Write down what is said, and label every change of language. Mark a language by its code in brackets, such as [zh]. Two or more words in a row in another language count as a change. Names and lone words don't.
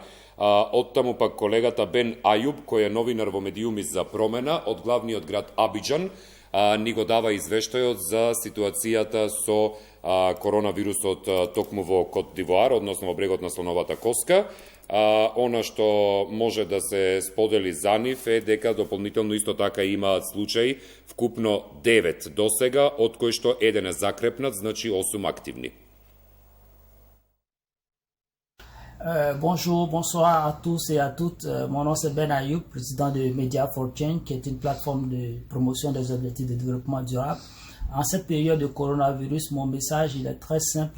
[mk] Од таму пак колегата Бен Ајуб, кој е новинар во Медиуми за промена од главниот град Абиџан, ни го дава извештајот за ситуацијата со коронавирусот токму во Кот д'Ивоар, односно во Брегот на Слоновата коска. Она што може да се сподели за нив е дека дополнително исто така имаат случаи, вкупно 9 досега, од кои што еден е закрепнат, значи 8 активни. [fr] Bonjour, bonsoir à tous et à toutes. Mon nom c'est Ben Ayoub, président de Media for Change, qui est une plateforme de promotion des objectifs de développement durable. En cette période de coronavirus, mon message il est très simple.